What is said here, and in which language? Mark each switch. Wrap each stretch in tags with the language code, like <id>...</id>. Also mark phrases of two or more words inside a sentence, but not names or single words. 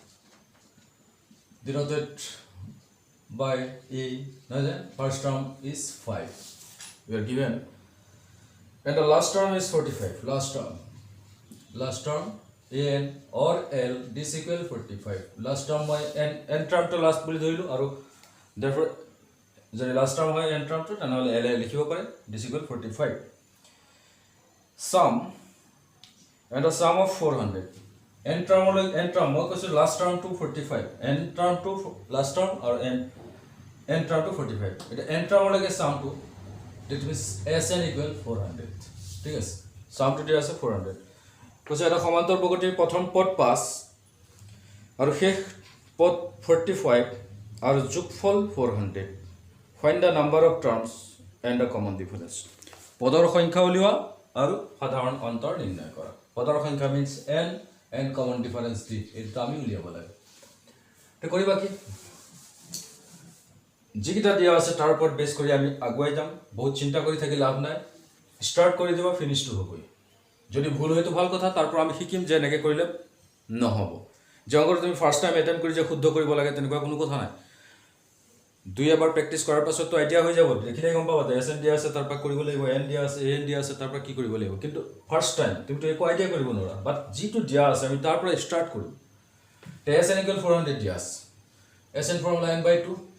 <en>denoted by a first term is 5 we are given and the last term is 45 last term an or l this equal 45 last term by n term to last</en> <as>বুলি ধৰিলো আৰু</as> <en>therefore যদি last term হয় n term to তেনেহলে l</en> <as>লিখিব পাৰে</as> <en>this equal 45 sum and the sum of 400 n term</en> <as>মই কৈছো</as> <en>last term to 45 n term to last term or n term to 45 এটা n term লগে sum to that means sn equal 400</en> <as>ঠিক আছে</as> <en>sum to</en> <as>দিয়া আছে 400 কৈছে এটা সমান্তর বগটিৰ প্ৰথম পদ 5 আৰু শেষ পদ 45 আৰু যোগফল 400</as> <en>find the number of terms and the common difference</en> <as>পদৰ সংখ্যা উলিওৱা আৰু সাধাৰণ অন্তৰ নিৰ্ণয় কৰা পদৰ সংখ্যা</as> <en>means n and common difference d</en> <as>এটা আমি উলিয়াব লাগে তে কৰিবা কি যিকিটা দিয়া আছে তাৰ ওপৰত বেস কৰি আমি আগুৱাই যাম বহুত চিন্তা কৰি থাকি লাভ নাই স্টার্ট কৰি দিবা ফিনিশ টু হ'বই যদি ভুল হয় তো ভাল কথা তারপর আমি শিকিম যে এনেকে কৰিলে নহব যে অংকটো তুমি</as> <en>first time attempt</en> <as>কৰি যে শুদ্ধ কৰিব লাগে তেনেকুৱা কোনো কথা নাই দুই এবাৰ প্ৰেক্টিছ কৰাৰ পাছততো আইডিয়া হৈ যাব দেখিলেই গম পাবা</as> <en>S N</en> <as>দিয়া আছে তাৰ পৰা কৰিব লাগিব এন দিয়া আছে এ এন দিয়া আছে তাৰ পৰা কি কৰিব লাগিব কিন্তু</as> <en>first time</en> <as>তুমিতো একো আইডিয়া কৰিব নোৱাৰা বাট যিটো দিয়া আছে আমি তাৰ পৰা ষ্টাৰ্ট কৰিম</as> <en>S N equal</en> <as>400 দিয়া আছে এছ এন ফৰ্মুলা n/2</as>